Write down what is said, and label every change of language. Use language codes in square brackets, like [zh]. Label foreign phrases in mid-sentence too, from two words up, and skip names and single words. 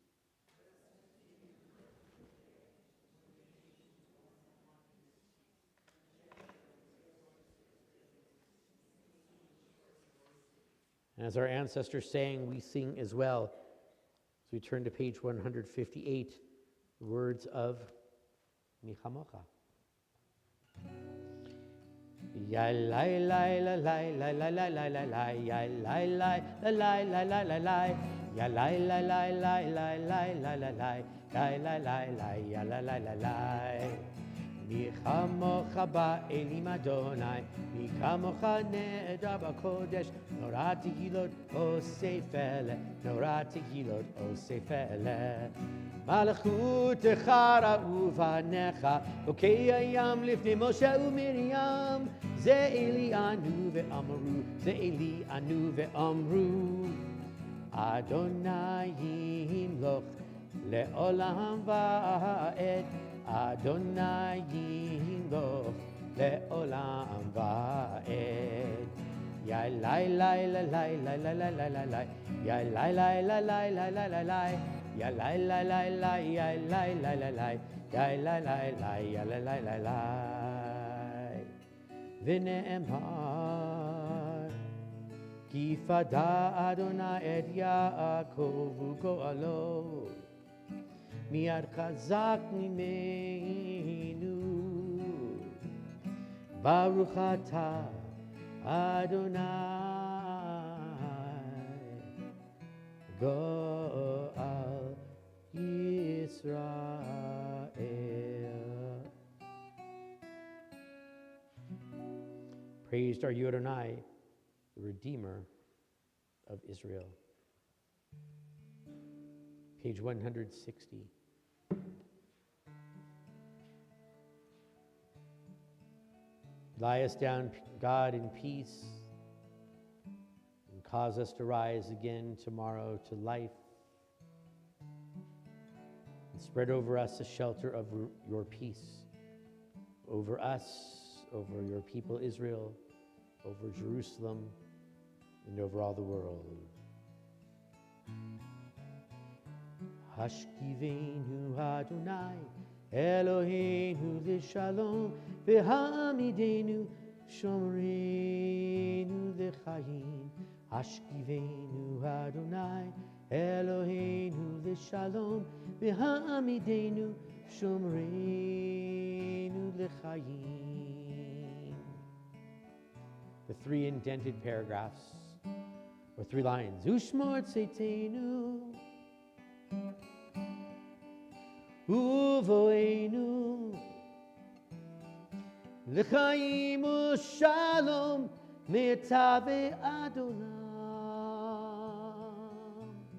[en] And as our ancestors sang, we sing as well. As we turn to page 158, the words of Michamocha. Ya lai lai la lai lai lai lai lai lai lai ya lai lai la lai lai lai lai lai ya lai lai lai lai lai lai lai lai lai lai lai lai lai ya lai lai lai lai. [he] מי כמכה באלים אדני, מי כמכה נאדר בקודש, נורא תהלות עושה פלא, נורא תהלות עושה פלא. מלכותך ראו בניך, בוקע ים לפני משה ומרים, זה אלי ענו ואמרו, זה אלי ענו ואמרו, אדני ימלוך לעולם ועד, אדני ימלוך לעולם ועד. Ya lai lai la lai la la la la la la. Ya lai lai la lai la la la la. Ya lai lai lai la ya lai lai la la. Ya lai lai la ya lai lai la la. ונאמר כי פדה אדני את יעקב וגאלו מיד חזק ממנו ברוך אתה אדני גאל ישראל. [en] Praised are you, Adonai, the Redeemer of Israel. Page 160. Lie us down, God, in peace, and cause us to rise again tomorrow to life, and spread over us a shelter of your peace, over us, over your people Israel, over Jerusalem, and over all the world. [he] השכיבנו אדני אלהינו לשלום והעמידנו שומרנו לחיים. השכיבנו אדני אלהינו לשלום והעמידנו שומרנו לחיים. [en] The three indented paragraphs, or 3 lines. [he] ושמור צאתנו ובואנו לחיים ולשלום מעתה ועד עולם.